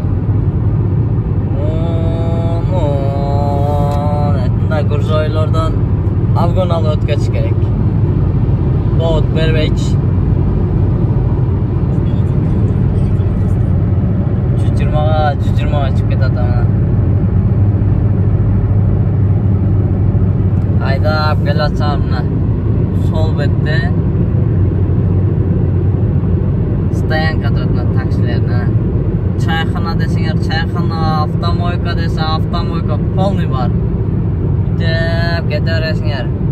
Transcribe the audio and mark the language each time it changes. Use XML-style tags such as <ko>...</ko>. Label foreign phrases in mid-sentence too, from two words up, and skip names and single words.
<uz>Bunda gurjoylardan afg'on olib o'tkazish kerak. Bot bermaychi. 120 chiqib ketadi mana.</uz> <ky>айдап келатсам мына сол бетте стоянка турат мына таксилердин. Чайхана десеңер чайхана, автомойка десе автомойка полный бар. Деп кете бересиңер.</ky>